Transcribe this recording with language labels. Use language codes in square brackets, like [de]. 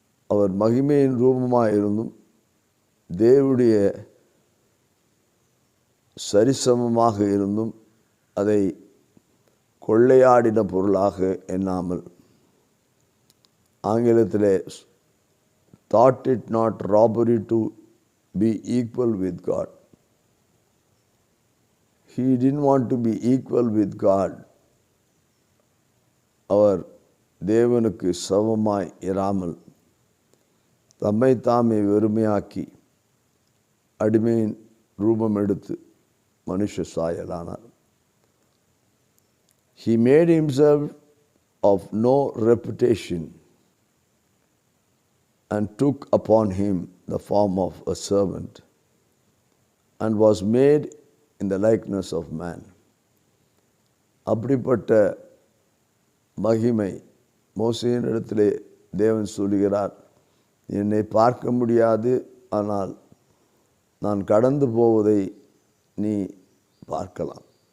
[ta] அவர் மகிமையின் ரூபமாக இருந்தும் தேவனுடைய சரிசமமாக இருந்தும் அதை கொள்ளையாடின பொருளாக எண்ணாமல், ஆங்கிலத்திலே [en] thought it not robbery to be equal with God. He didn't want to be equal with God. [ta] அவர் தேவனுக்கு சமமாய் இராமல் தம்மை தாமே வெறுமையாக்கி அடிமையின் ரூபம் எடுத்து மனுஷ சாயலானார். [en] He made himself of no reputation and took upon him the form of a servant and was made in the likeness of man. [ta] அப்படிப்பட்ட மகிமை மோசேயின் இடத்திலே தேவன் சொல்லுகிறார், என்னை பார்க்க முடியாது, ஆனால் நான் கடந்து போவதை நீ பார்க்கலாம்.